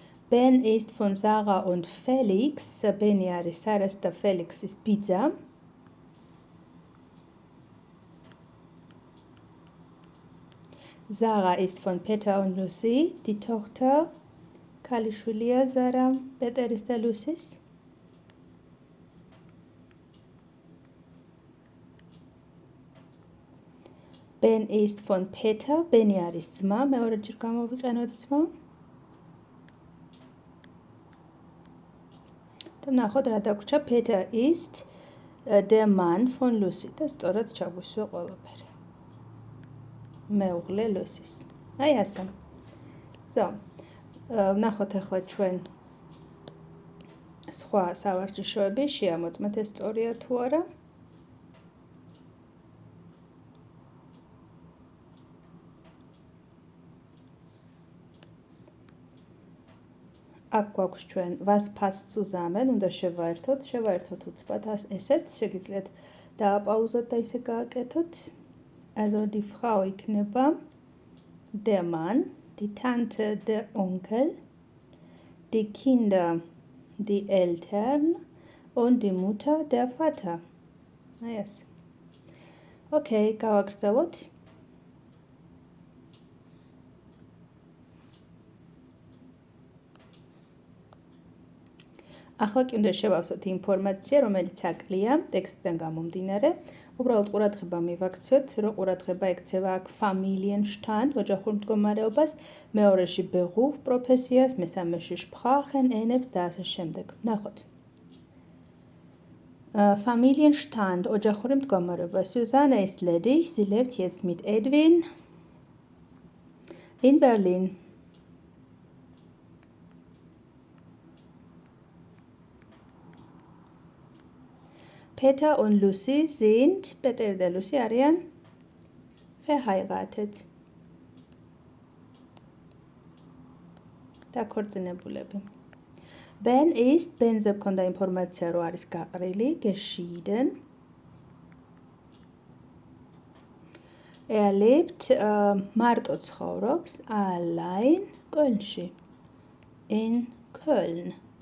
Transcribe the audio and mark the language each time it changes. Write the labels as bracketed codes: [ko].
[de] Ben ist von Sarah und Felix. [ka] Beni არის Sarahs და Felixის ბიძა. [de] Sarah ist von Peter und Lucy. Die Tochter. [ka] ქალიშვილია Sarah, პეტერის და Lucy's. [de] Ben ist von Peter. [ka] Beni არის ძმა. მეორეჯერ გამოვიყენოთ ძმა. და ნახოთ რა დაგვრჩა. [de] Peter ist der Mann von Lucy. [ka] და სწორად ჩაგვისვა ყველაფერი. მეუღლე Lucy's. აი ასე. So. ნახოთ ახლა ჩვენ სხვა სავარჯიშოები, შეამოწმეთ ეს სწორია თუ არა. აქ გვაქვს ჩვენ [de] was passt zusammen, [ka] უნდა შევაერთოთ უცბად ესეც, შეგიძლიათ დააპაუზოთ და ისე გააკეთოთ. [de] Also die Frau იქნება der Mann. Die Tante, der Onkel, die Kinder, die Eltern und die Mutter, der Vater. Yes. [ka] Okay, გავაგრძელოთ. ახლა კი უნდა შევავსოთ ინფორმაცია, რომელიც აკლია ტექსტიდან გამომდინარე. უბრალოდ ყურადღება მივაქციოთ, რომ ყურადღება ექცევა აქ Familienstand, ოჯახურ მდგომარეობას, მეორეში Beruf, პროფესიას, მესამეში Sprachen, ენებს და ასე შემდეგ. ნახოთ. Familienstand, ოჯახური მდგომარეობა. [de] Susanne ist ledig, sie lebt jetzt mit Edwin in Berlin. Peter und Lucy sind, [ka] Peter და Lucy არიან [de] verheiratet. [ka] დაქორწინებულები. Ben ist, Ben-ზე გქონდა ინფორმაცია, რომ არის გაყრილი, geschieden. Er lebt, მარტო ცხოვრობს, allein, Kölnში. In Köln.